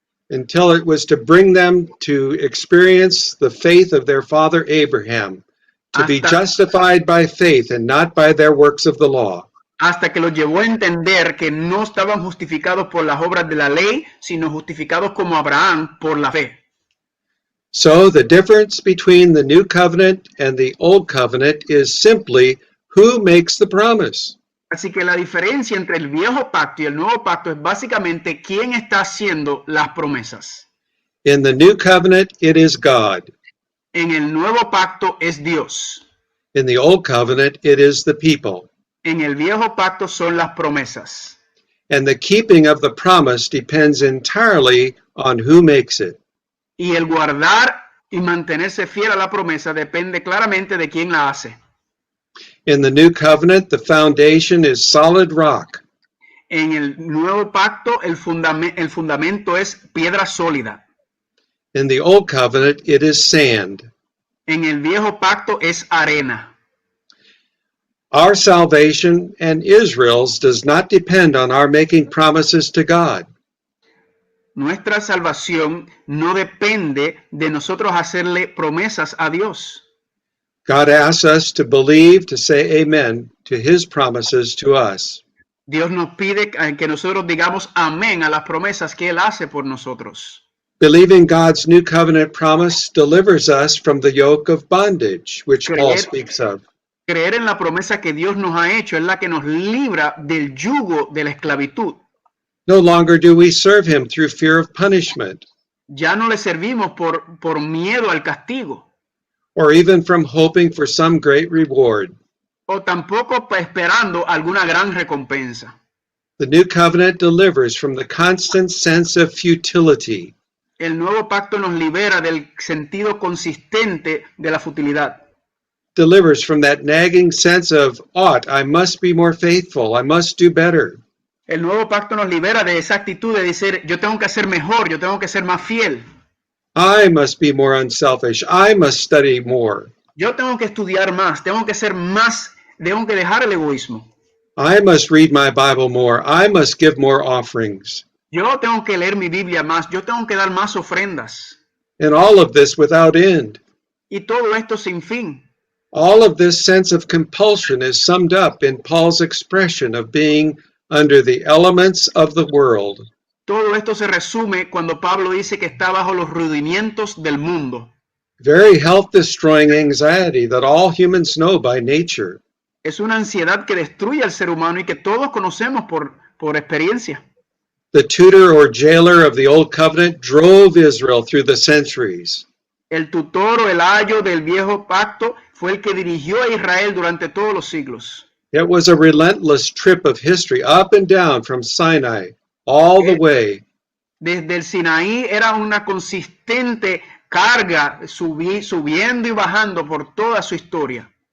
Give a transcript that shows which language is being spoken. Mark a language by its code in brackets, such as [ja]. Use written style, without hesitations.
[en] Until it was to bring them to experience the faith of their father Abraham, to be justified by faith and not by their works of the law. [es] Hasta que los llevó a entender que no estaban justificados por las obras de la ley, sino justificados como Abraham por la fe. [en] So the difference between the new covenant and the old covenant is simply who makes the promise. [es] Así que la diferencia entre el viejo pacto y el nuevo pacto es básicamente quién está haciendo las promesas. [en] In the new covenant, it is God. [es] En el nuevo pacto es Dios. [en] In the old covenant, it is the people. [es] En el viejo pacto son las promesas. [en] And the keeping of the promise depends entirely on who makes it. [es] Y el guardar y mantenerse fiel a la promesa depende claramente de quién la hace. [en] In the new covenant, the foundation is solid rock. [es] En el nuevo pacto, el fundamento es piedra sólida. [en] In the old covenant, it is sand. [es] En el viejo pacto es arena. [en] Our salvation and Israel's does not depend on our making promises to God. [es] Nuestra salvación no depende de nosotros hacerle promesas a Dios. [en] God asks us to believe, to say amen to his promises to us. [es] Dios nos pide que nosotros digamos amén a las promesas que Él hace por nosotros. [en] Believing God's new covenant promise delivers us from the yoke of bondage, which Paul speaks of. [es] Creer en la promesa que Dios nos ha hecho es la que nos libra del yugo de la esclavitud. [en] No longer do we serve him through fear of punishment. [es] Ya no le servimos por miedo al castigo. [en] Or even from hoping for some great reward. [es] O tampoco esperando alguna gran recompensa. [en] The new covenant delivers from the constant sense of futility. [es] El nuevo pacto nos libera del sentido consistente de la futilidad. [en] Delivers from that nagging sense of, ought, I must be more faithful, I must do better. [es] El nuevo pacto nos libera de esa actitud de decir, yo tengo que ser mejor, yo tengo que ser más fiel. [en] I must be more unselfish, I must study more. [es] Yo tengo que estudiar más, tengo que ser más, tengo que dejar el egoísmo. [en] I must read my Bible more, I must give more offerings. [es] Yo tengo que leer mi Biblia más, yo tengo que dar más ofrendas. [en] And all of this without end. [es] Y todo esto sin fin. [en] All of this sense of compulsion is summed up in Paul's expression of being under the elements of the world. [es] Todo esto se resume cuando Pablo dice que está bajo los rudimientos del mundo. [en] Very health-destroying anxiety that all humans know by nature. [es] Es una ansiedad que destruye al ser humano y que todos conocemos por experiencia. [en] The tutor or jailer of the Old Covenant drove Israel through the centuries. [es] El tutor o el ayo del viejo pacto fue el que dirigió a Israel durante todos los siglos. [en] It was a relentless trip of history up and down from Sinai, all the way. [es] Desde el Sinaí era una consistente carga subiendo y bajando por toda su historia.